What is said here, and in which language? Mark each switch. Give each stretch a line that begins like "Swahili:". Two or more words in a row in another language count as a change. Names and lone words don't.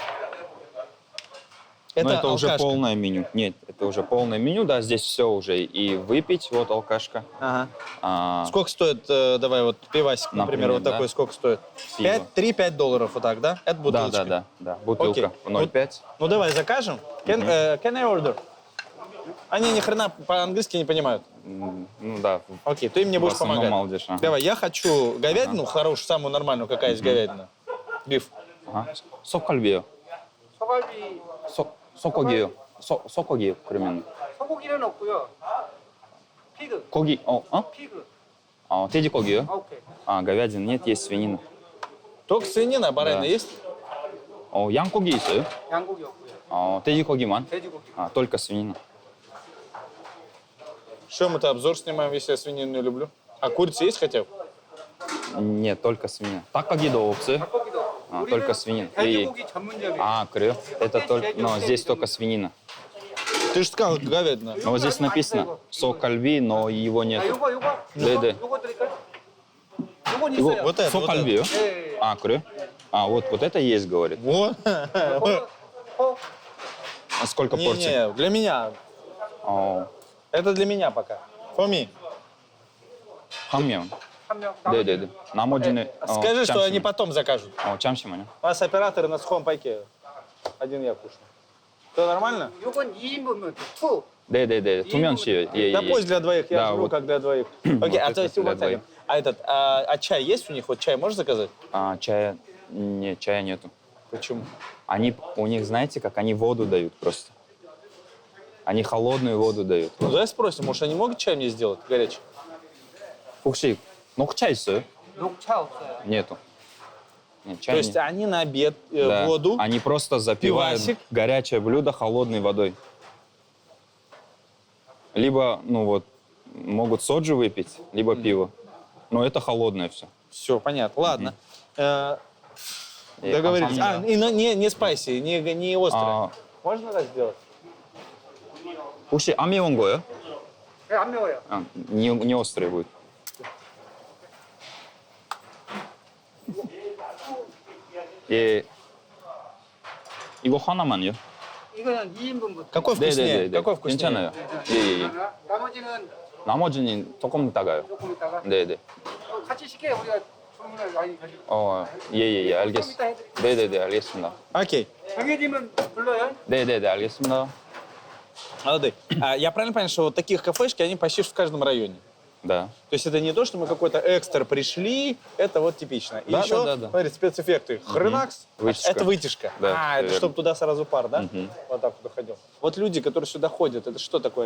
Russian: Но это уже алкашка. полное меню. Нет, это уже полное меню, да, здесь все уже. И выпить, вот алкашка. Ага. А, Сколько стоит, давай вот пивасик, например, Например, вот такой, да. сколько стоит? Пиво. 3-5 долларов, вот так, да? Это да, бутылочка. да. Бутылка Окей. 0,5. Ну давай закажем.
English: Can I order?
Russian: Они ни хрена по-английски не понимают. Ну да, Окей, ты мне в будешь основном помогать. малдиш. Ага. Давай, я хочу говядину хорошую, самую нормальную, какая есть говядина. Биф. Ага.
Korean: 소갈비요. 소고기요. 소고기 그러면 소고기는 없고요. 피그. 고기 피그. 돼지고기요? 오케이.
Russian: А говядина нет, есть свинина. Только свинина, а баранина Да. есть?
Korean: 양고기 있어요? 양고기 없고요. 돼지고기만. 돼지고기.
Russian: только свинина. Что мы-то обзор снимаем, если я свинину не люблю? А курица есть хотя бы? Нет, только свинина.
Korean: 닭고기도 없어요? 고기도.
Russian: только свинина.
Korean: 돼지고기 전문점이에요. 그래요?
Russian: Это только, но здесь только свинина. Ты же сказал говядина. Но вот здесь написано сокальби, но его нет.
Korean: 요거 네. 요거 드릴까요? 요건 있어요.
Russian: Вот это. вот
Korean: сокаль비요? 예. 그래요?
Russian: вот это есть, говорит. Вот. А сколько порций? Не-не, для меня. Это для меня пока.
English: For me.
Korean: 한 명. 한 명. 네네네. 나머지는
Russian: Скажи, что они потом закажут.
Korean: 잠시만요.
Russian: У нас операторы на сухом пайке. Один я кушаю. Все нормально?
Korean: 요건 2인분면 투. 네네네. 2명씩.
Russian: Да пусть для двоих, я Да, жру вот. как для двоих. Окей, а это то есть для вот двоих. А чай есть у них? Вот чай можешь заказать? Чая... Нет, чая нету. Почему? У них, знаете, как они воду дают просто. Они холодную воду дают. Ну, давай спросим, может, они могут чай мне сделать горячий?
Korean: 혹시 녹차 있어요? 녹차 없어요.
Russian: Нету. Нет, То чая есть нет. они на обед Да. воду... Они просто запивают пивасик. горячее блюдо холодной водой. Либо, могут соджу выпить, либо пиво. Но это холодное все. Все, понятно. Ладно. Договорились. И не спайси, не острое. Можно так сделать?
Korean: 혹시 안 매운 거예요? 네, 안 매워요.
Russian: Не острый будет.
Korean: 예. 이거 하나만요? 이거는 2인분부터.
Russian: Какой вкуснее? Какой вкуснее?
Korean: 괜찮아요. 예. 나머지는 나머지는 조금 이따가요. 조금 있다가 네네. 같이 시켜요. 우리가 주문을 많이 가지고. 예, 알겠습니다. 네네네, 알겠습니다.
Russian: Окей.
Korean: 정해지면 불러요. 네네네, 알겠습니다.
Russian: Молодые. Я правильно понял, что вот таких кафешки, они почти в каждом районе? Да. То есть это не то, что мы какой-то экстра пришли, это вот типично. И Да, еще, да. смотри, спецэффекты. Хренакс, Вытяжка. это вытяжка. Да, Это всё чтобы туда сразу пар, да? Мгм. Вот так вот уходил. Вот люди, которые сюда ходят, это что такое?